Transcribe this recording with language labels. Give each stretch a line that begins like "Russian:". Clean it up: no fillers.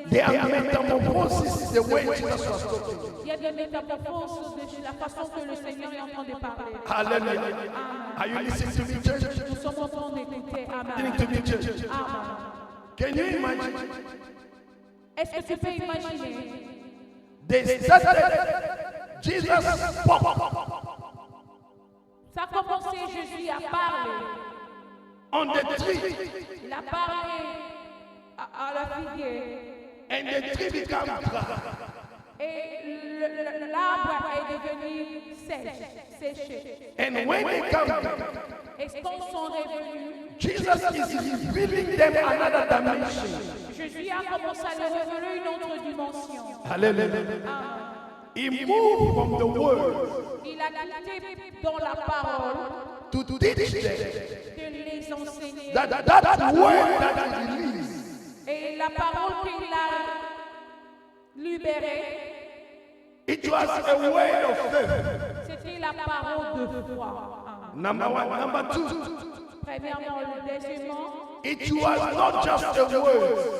English: there are metamorphoses, the way Jesus was talking.
French: Il y a des métamorphoses de la façon que le Seigneur est en train de parler. Hallelujah.
English: Are you listening to me, church?
French: Nous sommes en train d'écouter.
English: Listening Amen. to me, church? Amen. Can you imagine?
French: Est-ce que tu peux imaginer?
English: They started Jesus pop
French: Ça a commencé, Jésus a parlé.
English: on the tree,
French: Il a parlé à la figuière.
English: and the tree became dry.
French: Et l'arbre est devenu sèche, séché.
English: And when they come back,
French: Et quand ils sont revenus,
English: Jesus is revealing them another dimension.
French: Jésus a commencé à leur révéler une autre dimension.
English: Hallelujah. He moved from the word
French: Il a quitté dans la parole
English: to teach them
French: de les enseigner.
English: that word that he released
French: Et la parole qu'il a libérée,
English: it was a word of faith.
French: c'était la parole de foi.
English: Number one. Number two,
French: Premièrement, deuxièmement,
English: it was not just a word,